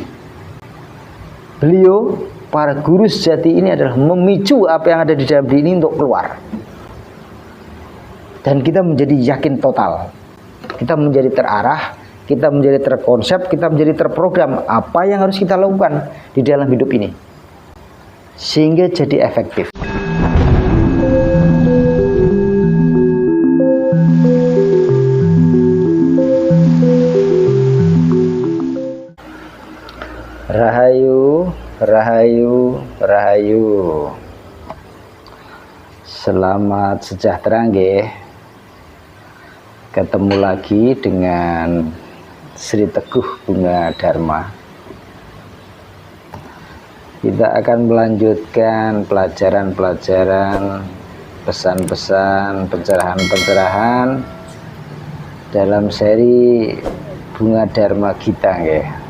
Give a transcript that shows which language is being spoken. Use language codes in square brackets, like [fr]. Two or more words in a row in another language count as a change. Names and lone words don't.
[id] Beliau, para guru sejati ini adalah memicu apa yang ada di dalam diri ini untuk keluar. Dan kita menjadi yakin total. Kita menjadi terarah, kita menjadi terkonsep, kita menjadi terprogram apa yang harus kita lakukan di dalam hidup ini. Sehingga jadi efektif. Rahayu, rahayu, rahayu. Selamat sejahtera nggih. Ketemu lagi dengan Sri Teguh Bunga Dharma. Kita akan melanjutkan pelajaran-pelajaran, pesan-pesan, pencerahan-pencerahan dalam seri Bunga Dharma Gita nggih.